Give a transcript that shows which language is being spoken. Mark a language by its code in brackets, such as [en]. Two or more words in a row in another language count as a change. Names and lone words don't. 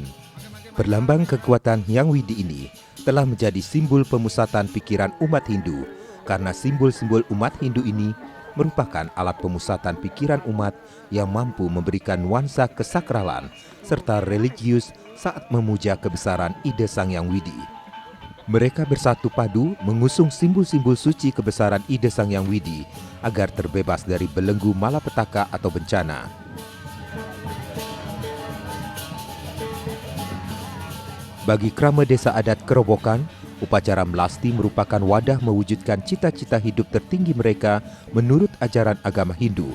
[id] Berlambang kekuatan Hyang Widi ini telah menjadi simbol pemusatan pikiran umat Hindu karena simbol-simbol umat Hindu ini merupakan alat pemusatan pikiran umat yang mampu memberikan nuansa kesakralan serta religius saat memuja kebesaran ide Sang Hyang Widi. Mereka bersatu padu mengusung simbol-simbol suci kebesaran ide Sang Hyang Widi agar terbebas dari belenggu malapetaka atau bencana. Bagi Krama Desa Adat Kerobokan, upacara melasti merupakan wadah mewujudkan cita-cita hidup tertinggi mereka menurut ajaran agama Hindu.